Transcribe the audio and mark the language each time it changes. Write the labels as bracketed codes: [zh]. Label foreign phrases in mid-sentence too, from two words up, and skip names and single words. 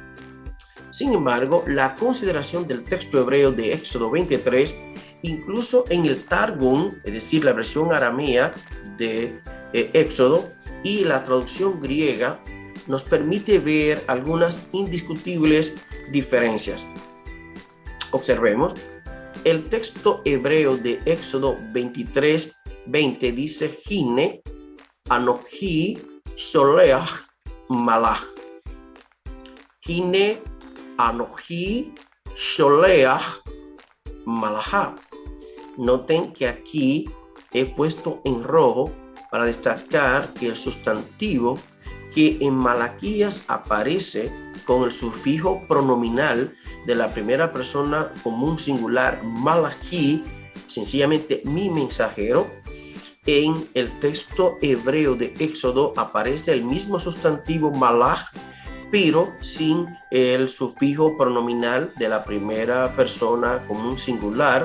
[es] Sin embargo, la consideración del texto hebreo de Éxodo 23, incluso en el Targum, es decir, la versión aramea de Éxodo, y la traducción griega, nos permite ver algunas indiscutibles diferencias. Observemos, el texto hebreo de Éxodo 23:20 dice: [he] הנה אנכי שולח מלאך. הנה אנכי שולח מלאך. [es] Noten que aquí he puesto en rojo para destacar que el sustantivo que en Malaquías aparece con el sufijo pronominal de la primera persona común singular malachi, sencillamente mi mensajero, en el texto hebreo de Éxodo aparece el mismo sustantivo malach, pero sin el sufijo pronominal de la primera persona común singular.